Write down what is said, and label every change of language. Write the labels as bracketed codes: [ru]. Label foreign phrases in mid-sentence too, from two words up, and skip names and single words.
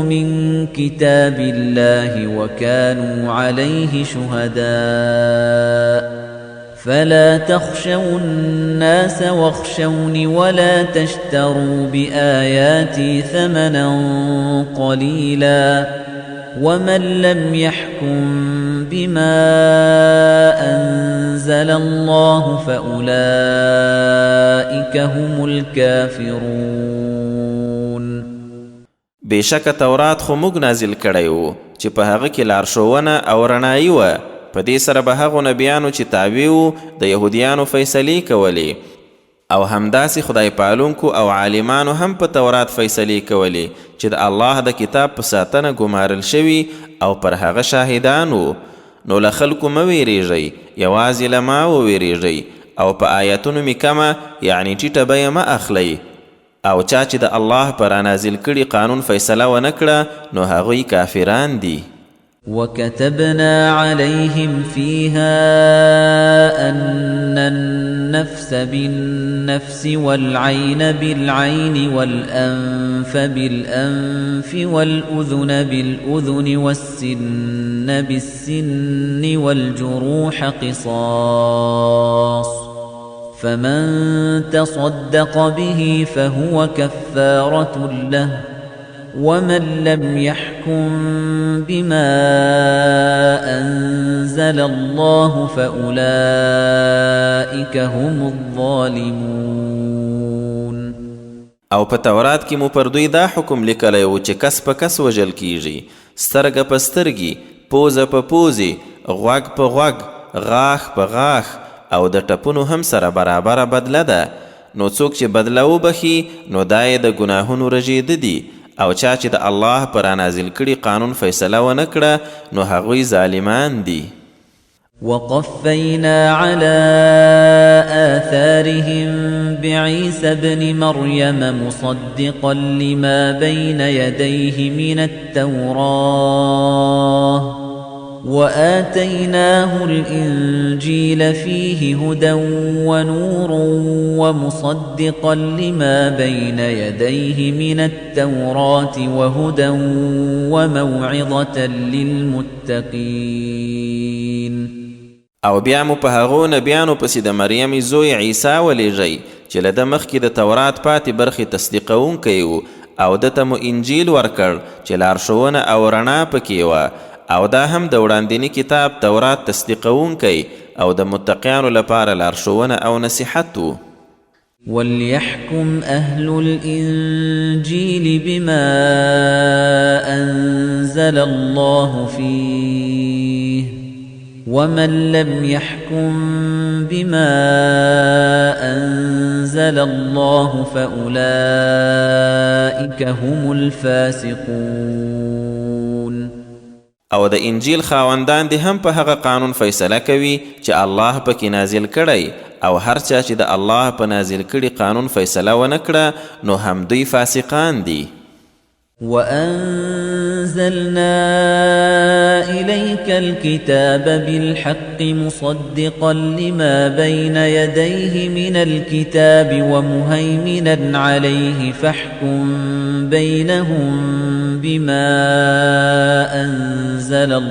[ar] من كتاب الله وكانوا عليه شهداء فلا تخشوا الناس واخشوني ولا تشتروا بآياتي ثمنا قليلا ومن لم يحكم بما أنزل الله فأولئك هم الكافرون. [ps] بشک تورات خو موږ نازل کړی و چې په هغه کې لارښوونه او رڼایي وه. په دې سره به هغو نبیانو چې تابع وو د یهودیانو فیصلې کولې او همداسې خدای پالونکو او عالمانو هم په تورات فیصلې کولې چې د الله د کتاب په ساتنه ګمارل شوي او پر هغه شاهدان وو. نو له خلکو مه ویریږئ، یوازې له ما وویریږئ او په آیاتونو مې کمه یعنې ټیټه بیه مه اخلئ. او چا چې د الله په رانازل کړي قانون فیصله ونه کړه نو هغوی کافران دي. [ar] وكتبنا عليهم فيها أن النفس بالنفس والعين بالعين والأنف بالأنف والأذن بالأذن والسن بالسن والجروح قصاص فمن تصدق به فهو كفارة له ومن لم يحكم بما أنزل الله فأولئك هم الظالمون. [ps] او په تورات کې مو پر دوی دا حکم لیکلی و چې کس په کس وژل کیږي، سترګه په سترګې، پوزه په پوزې، غوږ په غوږ، غاښ په غاښ او د ټپونو هم سره برابره بدله ده. نو څوک چې بدله وبخي نو دا یې د ګناهونو رژېده دي او چا چې د الله پر رانازل کړي قانون فیصله ونه کړه نو هغوی ظالمان دي. [ar] وقفينا على آثارهم بعيسى ابن مريم مصدقا لما بين يديه من التوراة وآتيناه الإنجيل فيه هدى ونور ومصدقا لما بين يديه من التوراة وهدى وموعظة للمتقين. [ps] او بیا مو په هغو نبیانو پسې د مریم زوی عیسی ولیږئ چې له ده مخکې د تورات پاتې برخې تصدیقونکی و او ده ته مو انجیل ورکړ چې لارښوونه او رڼا پکې وه او دا هم د وړاندیني کتاب تورات تصدیقونکی او د متقیانو لپاره لارښوونه او نصیحت و. [ar] وَلْيَحْكُمْ أَهْلُ الْإِنْجِيلِ بِمَا أَنزَلَ اللَّهُ فِيهِ وَمَنْ لَمْ يَحْكُمْ بِمَا أَنزَلَ اللَّهُ فَأُولَئِكَ هُمُ الْفَاسِقُونَ. [ps] او د انجیل خاوندان دې هم په هغه قانون فیصله کوي چې الله پکې نازل کړی، او هر چا چې د الله په نازل کړي قانون فیصله ونه کړه نو هم دوی فاسقان دي. [ar] وَأَنزَلْنَا إِلَيْكَ الْكِتَابَ بِالْحَقِّ مُصَدِّقًا لِمَا بَيْنَ يَدَيْهِ مِنَ الْكِتَابِ وَمُهَيْمِنًا عَلَيْهِ فَاحْكُم بَيْنَهُم بِمَا أَنزَلَ